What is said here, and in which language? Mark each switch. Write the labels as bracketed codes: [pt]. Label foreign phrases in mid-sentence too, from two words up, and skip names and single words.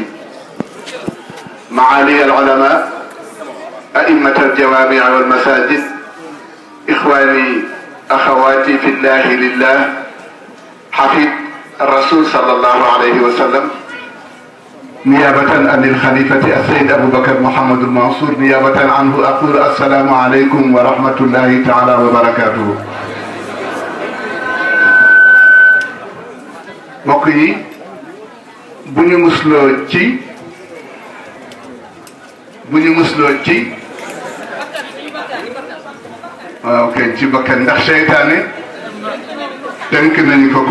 [ar] معالي العلماء، أئمة الجوامع والمساجد، إخواني أخواتي في الله لله، حفيد الرسول صلى الله عليه وسلم، نيابة عن الخليفة السيد أبو بكر محمد المنصور، نيابة عنه أقول السلام عليكم ورحمة الله تعالى وبركاته. [wo] mbokk yi bu ñu musloo ci waaw kay ci bakkan ndax seytaane tënk nañu ko